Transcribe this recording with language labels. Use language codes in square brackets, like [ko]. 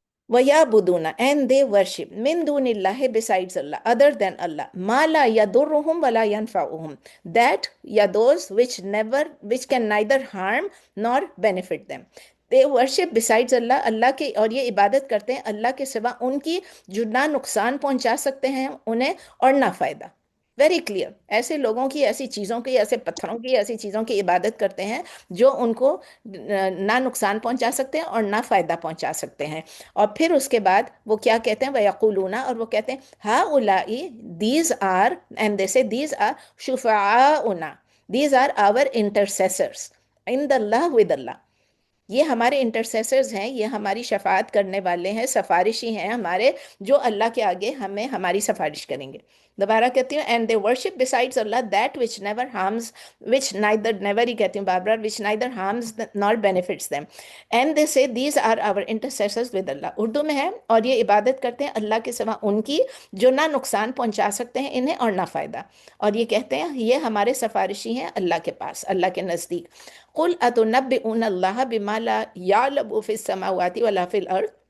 [ar] وَيَعْبُدُونَ [en] and they worship [ar] مِن دُونِ اللَّهِ [en] besides Allah, other than Allah, [ar] مَا لَا يَضُرُّهُمْ وَلَا يَنْفَعُهُم, [en] that ya those which can neither harm nor benefit them. They worship besides Allah, [ur] اللہ کے اور یہ عبادت کرتے ہیں اللہ کے سوا ان کی جو نہ نقصان پہنچا سکتے ہیں انہیں اور نہ فائدہ. [en] Very clear. [ur] ایسے لوگوں کی، ایسی چیزوں کی، ایسے پتھروں کی، ایسی چیزوں کی عبادت کرتے ہیں جو ان کو نہ نقصان پہنچا سکتے ہیں اور نہ فائدہ پہنچا سکتے ہیں. اور پھر اس کے بعد وہ کیا کہتے ہیں؟ [ar] وَيَقُولُونَ، [ur] اور وہ کہتے ہیں هَؤُلَاءِ [en] these are, and they say these are [ur] شُفَعَاؤُنَا, [en] these are our intercessors [ar] عند اللہ [ur] with اللہ. یہ ہمارے انٹرسیسرز ہیں، یہ ہماری شفاعت کرنے والے ہیں، سفارشی ہیں ہمارے، جو اللہ کے آگے ہمیں ہماری سفارش کریں گے. دوبارہ کہتی ہوں [en] and they worship besides Allah that which never harms, which neither never [ur] ہی کہتی ہوں بار بار [en] which neither harms nor benefits them, and they say these are our intercessors with Allah. [ur] Urdu میں ہے اور یہ عبادت کرتے ہیں اللہ کے سوا ان کی جو نہ نقصان پہنچا سکتے ہیں انہیں اور نہ فائدہ، اور یہ کہتے ہیں یہ ہمارے سفارشی ہیں اللہ کے پاس، اللہ کے نزدیک. [ar] قل اتنبئون اللہ بما لا یعلم فی السماوات ولا فی الارض.